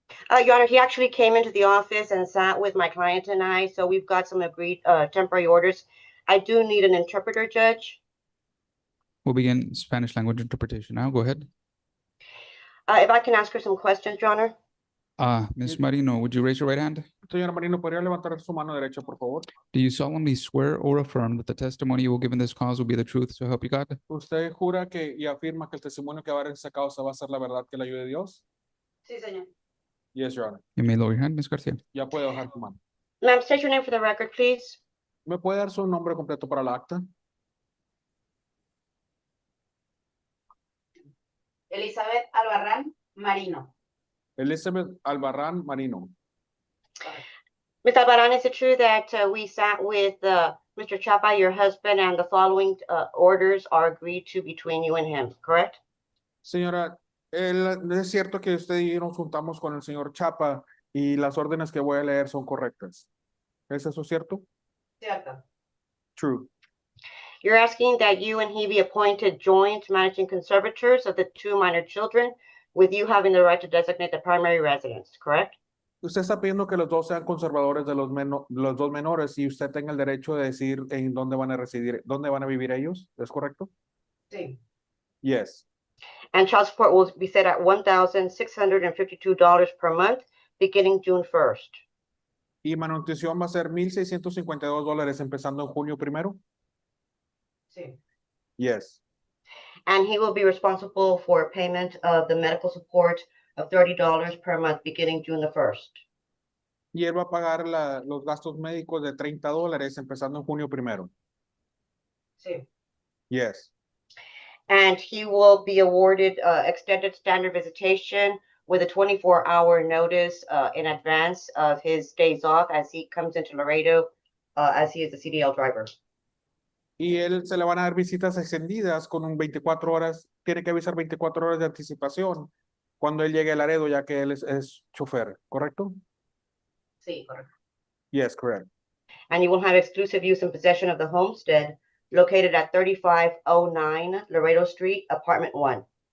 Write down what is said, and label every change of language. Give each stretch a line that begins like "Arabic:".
English: Your Honor, he actually came into the office and sat with my client and I, so we've got some agreed temporary orders. I do need an interpreter, Judge. We'll begin Spanish language interpretation now. Go ahead. If I can ask her some questions, Your Honor. Ms. Marino, would you raise your right hand?
Spanish: Señora Marino, ¿podría levantar su mano derecha, por favor?
English: Do you solemnly swear or affirm that the testimony you will give in this cause will be the truth, so help you God?
Spanish: ¿Usted jura que y afirma que el testimonio que va a dar en esta causa va a ser la verdad que la ayude Dios? Sí, señor.
English: Yes, Your Honor. You may lower your hand, Ms. Garcia.
Spanish: Ya puede bajar su mano.
English: Ma'am, state your name for the record, please.
Spanish: ¿Me puede dar su nombre completo para la acta? Elizabeth Albarrán Marino. Elizabeth Albarrán Marino.
English: Ms. Albarrán, is it true that we sat with Mr. Chapa, your husband, and the following orders are agreed to between you and him, correct?
Spanish: Señora, es cierto que usted y yo nos juntamos con el señor Chapa y las órdenes que voy a leer son correctas. ¿Es eso cierto? Cierto.
English: True. You're asking that you and he be appointed joint managing conservators of the 2 minor children, with you having the right to designate the primary residence, correct?
Spanish: Usted está pidiendo que los dos sean conservadores de los dos menores y usted tenga el derecho de decir en dónde van a residir, dónde van a vivir ellos, ¿es correcto? Sí.
English: Yes. And child support will be set at $1,652 per month, beginning June 1st.
Spanish: Y manutención va a ser $1,652 empezando en junio 1. Sí.
English: Yes. And he will be responsible for payment of the medical support of $30 per month, beginning June the 1st.
Spanish: Y él va a pagar los gastos médicos de $30 empezando en junio 1. Sí.
English: Yes. And he will be awarded extended standard visitation with a 24-hour notice in advance of his days off as he comes into Laredo, as he is a CDL driver.
Spanish: Y él se le van a dar visitas extendidas con un 24 horas, tiene que avisar 24 horas de anticipación cuando él llegue a Laredo, ya que él es chofer, ¿correcto? Sí, correcto.
English: Yes, correct. And you will have exclusive use and possession of the homestead located at 3509 Laredo Street, Apartment 1.